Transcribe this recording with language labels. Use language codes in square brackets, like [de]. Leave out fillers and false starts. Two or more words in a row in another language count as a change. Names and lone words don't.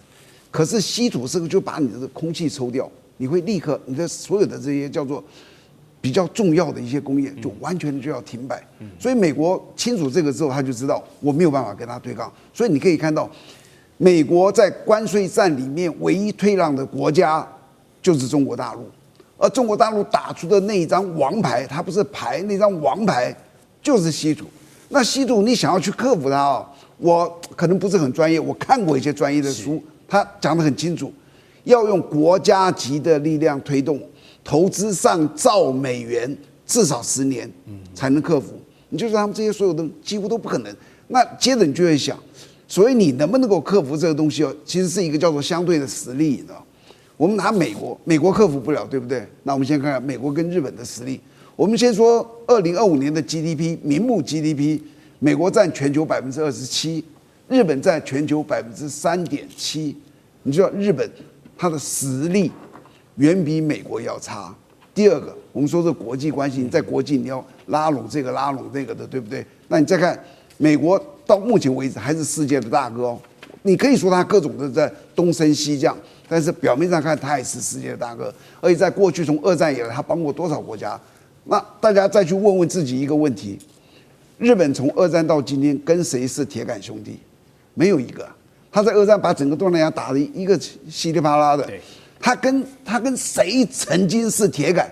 [zh] 可是稀土這個就把你的空氣抽掉，你會立刻你的所有的這些叫做比較重要的一些工業就完全就要停擺。所以美國清楚這個之後，他就知道我沒有辦法跟他對抗。所以你可以看到，美國在關稅戰裡面唯一退讓的國家就是中國大陸，而中國大陸打出的那一張王牌，它不是牌，那張王牌就是稀土。那稀土你想要去克服它哦，我可能不是很專業，我看過一些專業的書，他講得很清楚，要用國家級的力量推動，投資上兆美元，至少10年才能克服。你就說他們這些所有的幾乎都不可能。那接着你就會想，所以你能不能夠克服這個東西哦，其實是一個叫做相對的實力，你知道。我們拿美國，美國克服不了，对不對？那我們先看看美國跟日本的實力。我們先說2025年的 GDP， 名目 GDP，美國佔全球27%，日本佔全球3.7%。你知道日本它的實力遠比美國要差。第二個，我們說這國際關係，你在國際你要拉攏這個拉攏那個的，對不對？那你再看美國到目前為止還是世界的大哥哦，你可以說它各種的在東升西降。但是表面上看，他也是世界的大哥，而且在過去從二戰以來，他幫過多少國家？那大家再去問問自己一個問題：日本從二戰到今天跟誰是鐵桿兄弟？沒有一個。他在二戰把整個東南亞打得一個稀里啪啦的，他跟誰曾經是鐵桿？